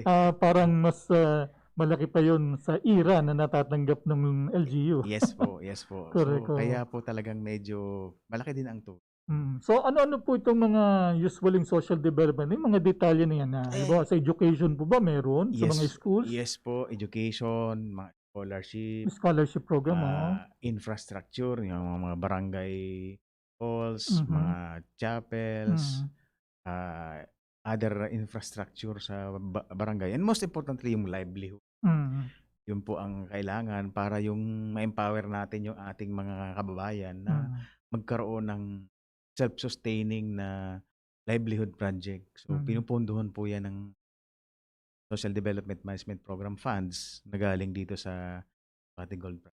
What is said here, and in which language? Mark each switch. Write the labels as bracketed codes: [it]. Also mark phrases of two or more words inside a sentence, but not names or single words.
[tl] Parang mas malaki pa yun sa IRA na natatanggap ng LGU. Yes po, yes po. Correct, So, oo. kaya po talagang medyo malaki din ang tulong. So ano-ano po itong mga usualing [en] social development? [tl] Yung mga detalye na yan na halimbawa sa education po ba meron sa mga schools? Yes po, education, mga scholarship, [en] Scholarship program, [tl] oo. infrastructure, yung mga barangay halls, Mhm. mga chapels, Mhm. [en] other infrastructure [tl] sa barangay. [en] And most importantly, [tl] yung livelihood. Mhm. Yun po ang kailangan para yung ma-empower natin yung ating mga kababayan na Mhm. magkaroon ng self-sustaining na [en] livelihood project. [tl] So, Mhm. pinupunduhan po yan ng Social Development Management Program funds na galing dito sa Masbate Gold Project.